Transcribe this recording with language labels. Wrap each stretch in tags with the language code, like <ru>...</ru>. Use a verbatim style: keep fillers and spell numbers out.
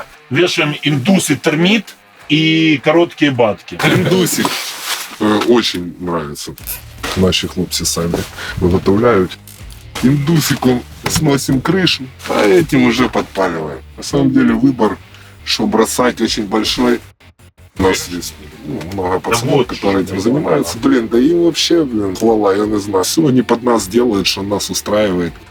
<ru>Вешаем индусы термит и короткие батки. Індусик. Е, Очень нравится.</ru> <uk>Наші хлопці самі виготовляють.</uk> <ru>Индусиком сносим крышу, а этим уже подпаливаем. На самом деле выбор, что бросать, очень большой. У нас здесь ну, много пацанов, вот которые что, этим да, занимаются. Блин, да им вообще, блин, хвала, я не знаю. Все они под нас делают, что нас устраивает.</ru>